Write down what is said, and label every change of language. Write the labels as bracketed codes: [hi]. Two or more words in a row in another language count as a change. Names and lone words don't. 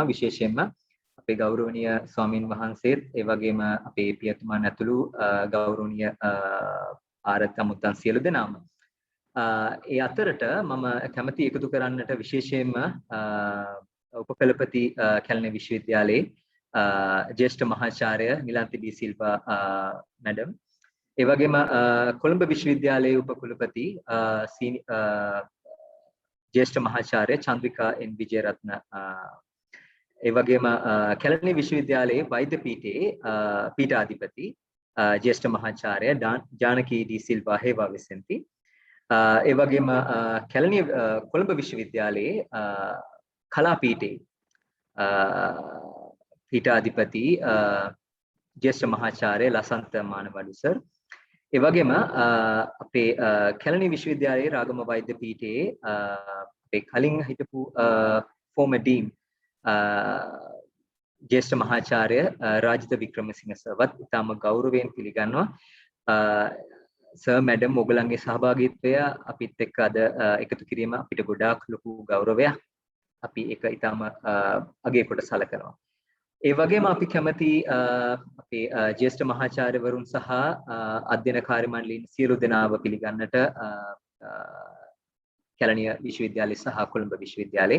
[si] විශේෂයෙන්ම අපේ ගෞරවනීය ස්වාමින් වහන්සේත් ඒ වගේම අපේ පියතුමන් ඇතුළු ගෞරවනීය ආරත් අමුත්තන් සියලු දෙනාම. ඒ අතරට මම කැමති එකතු කරන්නට විශේෂයෙන්ම උපකලපති කැලණි විශ්වවිද්‍යාලයේ ජ්‍යෙෂ්ඨ මහාචාර්ය නිලාන්ති ඩී සිල්වා මැඩම්, ඒ වගේම කොළඹ විශ්වවිද්‍යාලයේ උපකුලපති ජ්‍යෙෂ්ඨ මහාචාර්ය චන්ද්‍රිකා එන් විජයරත්න, ඒ වගේම කැලණි විශ්වවිද්‍යාලයේ වෛද්‍ය පීඨයේ පීඨාධිපති ජ්‍යෙෂ්ඨ මහාචාර්ය ජානකී डी සිල්වා හේවා විසෙන්ති, ඒ වගේම කැලණි කොළඹ විශ්වවිද්‍යාලයේ කලා පීඨයේ පීඨාධිපති ජ්‍යෙෂ්ඨ මහාචාර්ය ලසන්ත මානවඩු සර්, ඒ වගේම අපේ කැලණි විශ්වවිද්‍යාලයේ රාගම වෛද්‍ය පීඨයේ අපේ කලින් හිටපු [en] former dean [si] ජ්‍යෙෂ්ඨ මහාචාර්ය රාජිත වික්‍රමසිංහ සර්වත් ඉතාම ගෞරවයෙන් පිළිගන්නවා. සර් මැඩම් ඔයගලන්ගේ සහභාගීත්වය අපිත් එක්ක අද එකතු කිරීම අපිට ගොඩාක් ලොකු ගෞරවයක්. අපි ඒක ඉතාම අගය කොට සලකනවා. ඒ වගේම අපි කැමති අපේ ज्येष्ठ මහාචාර්යවරුන් සහ අධ්‍යයන කාර්ය මණ්ඩලයෙන් සියලු දෙනාව පිළිගන්නට කැලණිය විශ්වවිද්‍යාලය සහ කොළඹ විශ්වවිද්‍යාලයේ.